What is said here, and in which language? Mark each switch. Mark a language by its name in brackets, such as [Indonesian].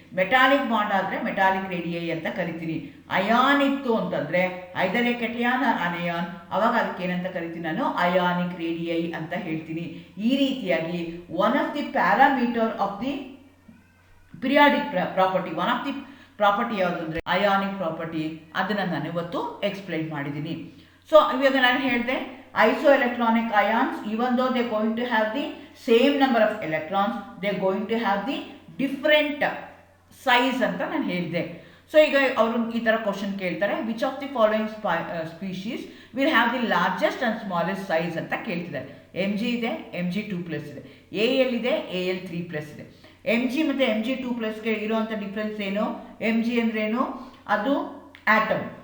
[Kannada] Metallic bond ಆದರೆ metallic radii ಅಂತ ಕರಿತೀನಿ. ಅಯಾನ್ ಇತ್ತು ಅಂತಂದರೆ [English] either a cation or anion, [Kannada] ಅವಾಗ ಅದಕ್ಕೆ ಏನಂತ ಕರಿತೀನಿ, ನಾನು ಅಯಾನಿಕ್ ರೇಡಿಯೈ ಅಂತ ಹೇಳ್ತೀನಿ. ಈ ರೀತಿಯಾಗಿ [English] one of the parameter of the periodic property, [Kannada] one of the property ಯಾವುದು ಅಂದರೆ ಅಯಾನಿಕ್ ಪ್ರಾಪರ್ಟಿ, ಅದನ್ನು ನಾನು ಇವತ್ತು ಎಕ್ಸ್ಪ್ಲೈನ್ ಮಾಡಿದ್ದೀನಿ. ಸೊ ಇವಾಗ ನಾನು ಹೇಳಿದೆ, [English] isoelectronic ions, even though they are going to have the same number of electrons, they are going to have the different size [Kannada] ಅಂತ ನಾನು ಹೇಳಿದೆ. ಸೊ ಈಗ ಅವರು ಈ ಥರ ಕ್ವಶನ್ ಕೇಳ್ತಾರೆ, [English] which of the following species will have the largest and smallest size [Kannada] ಅಂತ ಕೇಳ್ತಿದ್ದಾರೆ. Mg ಇದೆ, Mg2+ ಇದೆ, Al ಇದೆ, Al3+ ಇದೆ. Mg ಮತ್ತು Mg2+ಗೆ ಇರುವಂಥ ಡಿಫ್ರೆನ್ಸ್ ಏನು, Mg ಅಂದ್ರೇನು, ಅದು ಆಟಮ್.